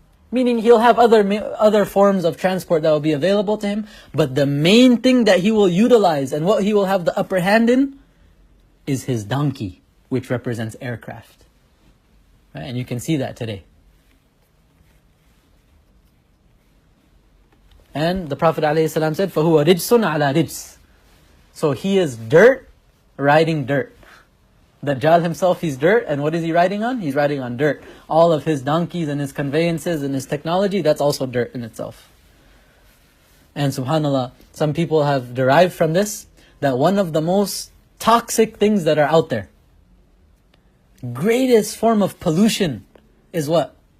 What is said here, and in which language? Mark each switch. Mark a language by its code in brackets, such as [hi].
[en] Meaning he'll have other forms of transport that will be available to him, but the main thing that he will utilize and what he will have the upper hand in is his donkey, which represents aircraft. Right? And you can see that today. And the Prophet ﷺ said, [ar] فَهُوَ رِجْسٌ عَلَى رِجْسٍ. [en] So he is dirt riding dirt. Dajjal himself, he's dirt, and what is he riding on? He's riding on dirt. All of his donkeys and his conveyances and his technology, that's also dirt in itself. And subhanAllah, some people have derived from this that one of the most toxic things that are out there, greatest form of pollution is what?